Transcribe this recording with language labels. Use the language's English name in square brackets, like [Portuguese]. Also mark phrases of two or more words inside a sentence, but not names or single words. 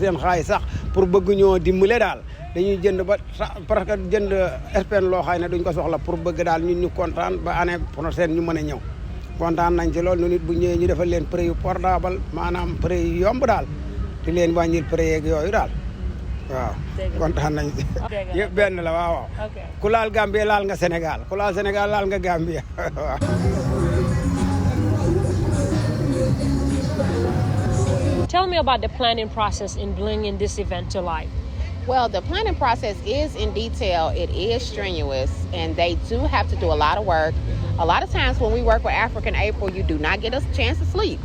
[Wolof] seen xaalis sax pour bëgg ñoo dimbale daal dañuy jënd ba [French] parce que [Wolof] jënd spend loo xaay ne duñ ko soxla pour bëgg daal ñun ñu kontaan ba [French] année prochaine [Wolof] ñu mën a ñëw kontaan nañ ci loolu nit bu ñëwee ñu defal leen prix yu portable maanaam prix yu yomb daal di leen wàññil prix yeeg yooyu daal waaw kontaan nañ ci yëpp benn la waaw ku laal Gambie laal nga Sénégal ku laal Sénégal laal nga Gambie waaw. [English] Tell me about the planning process in bringing this event to life. Well, the planning process is in detail. It is strenuous, and they do have to do a lot of work. A lot of times when we work with African April, you do not get a chance to sleep.